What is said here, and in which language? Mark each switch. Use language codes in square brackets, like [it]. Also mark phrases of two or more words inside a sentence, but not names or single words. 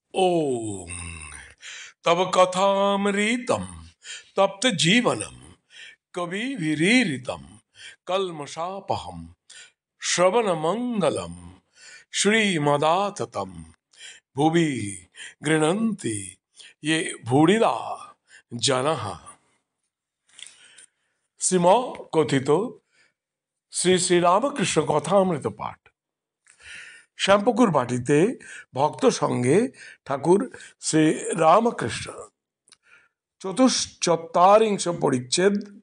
[sa] ओम तब कथामृतम तप्त जीवनम कवि विरीरितम कलमशापहम श्रवण मंगलम श्रीमदाततम भुवि गृह्णन्ति ये भूरिदा जनः। [bn] শ্রীম কথিত শ্রী শ্রী রামকৃষ্ণ কথামৃত পাঠ। শ্যামপুকুর বাটিতে ভক্ত সঙ্গে ঠাকুর শ্রী রামকৃষ্ণ। চতুশ্চত্বারিংশ পরিচ্ছেদ।